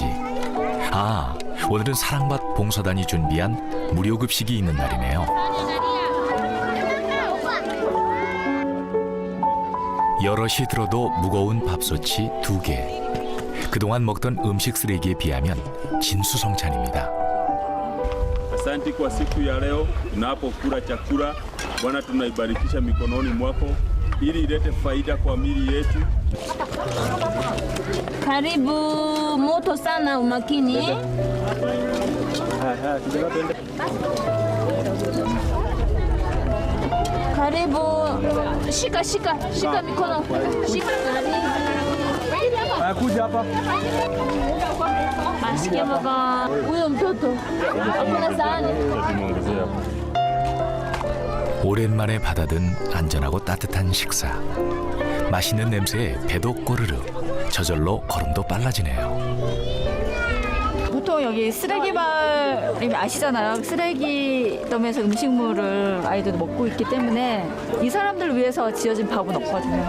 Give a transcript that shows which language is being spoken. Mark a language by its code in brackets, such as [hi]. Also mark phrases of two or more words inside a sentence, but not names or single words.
[ko] 아, 오늘은 사랑밭 봉사단이 준비한 무료 급식이 있는 날이네요. 여럿이 들어도 무거운 밥솥이 2개. 그동안 먹던 음식 쓰레기에 비하면 진수성찬입니다. [sw] Asante kwa siku ya leo tunapokula chakula. Bwana, tunaibarikisha mikononi mwako ili ilete faida kwa miili yetu. Karibu, moto sana, umakini. Karibu, shika mikono. Shika karibu. Kuja hapa. Asikia baba, huyo mtoto. Hakuna sahani. [ko] 오랜만에 받아든 안전하고 따뜻한 식사. 맛있는 냄새에 배도 꼬르르. 저절로 걸음도 빨라지네요. 보통 여기 쓰레기 마을이 아시잖아요. 쓰레기 더미에서 음식물을 아이들도 먹고 있기 때문에 이 사람들을 위해서 지어진 밥은 없거든요.